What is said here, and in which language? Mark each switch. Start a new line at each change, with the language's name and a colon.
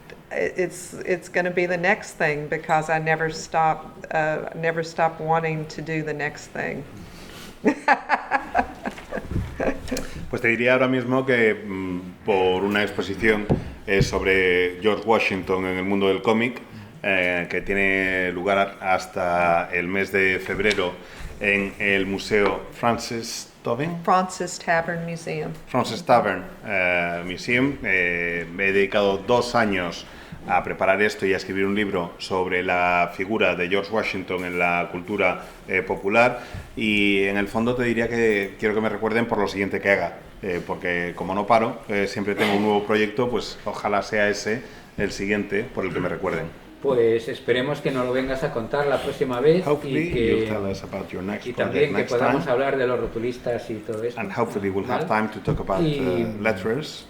English: It's going to be the next thing, because I never stop wanting to do the next thing.
Spanish: Pues te diría ahora mismo que por una exposición sobre George Washington en el mundo del cómic, que tiene lugar hasta el mes de febrero en el Museo Francis Tavern Museum. Francis Tavern Museum. Me he dedicado 2 años a preparar esto y a escribir un libro sobre la figura de George Washington en la cultura popular, y en el fondo te diría que quiero que me recuerden por lo siguiente que haga, porque como no paro, siempre tengo un nuevo proyecto, pues ojalá sea ese el siguiente por el que me recuerden. Pues esperemos que nos lo vengas a contar la próxima vez y también que podamos hablar de los rotulistas y todo eso.
English: And hopefully we'll have time to talk about letters.